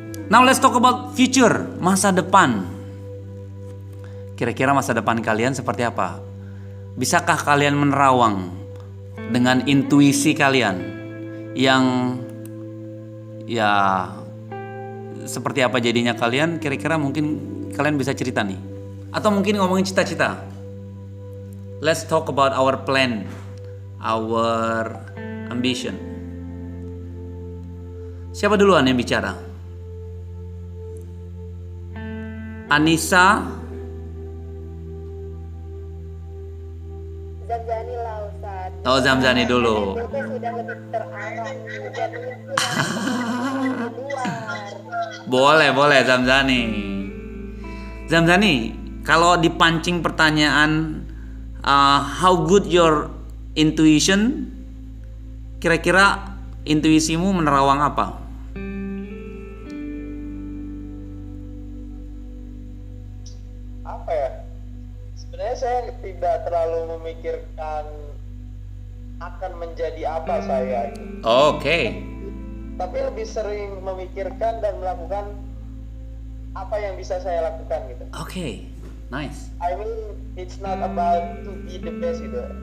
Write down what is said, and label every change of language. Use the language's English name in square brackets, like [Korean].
[English] Now let's talk about future, [Indonesian] masa depan. Kira-kira masa depan kalian seperti apa? Bisakah kalian menerawang dengan intuisi kalian yang ya seperti apa jadinya kalian? Kira-kira mungkin kalian bisa cerita nih. Atau mungkin ngomongin cita-cita. [English] Let's talk about our plan, our ambition. [Indonesian] Siapa duluan yang bicara? Anissa. Zamzani lah Ustaz. Oh, Zamzani dulu. Itu sudah lebih terarah dan luar. Boleh Zamzani. Zamzani, kalau dipancing pertanyaan [English] how good your intuition, [Indonesian] kira-kira intuisimu menerawang apa? Apa ya? Sebenarnya saya tidak terlalu memikirkan akan menjadi apa saya. Oke. Tapi lebih sering memikirkan dan melakukan apa yang bisa saya lakukan gitu. Oke. Nice. [English] I mean, it's not about to be the best gitu.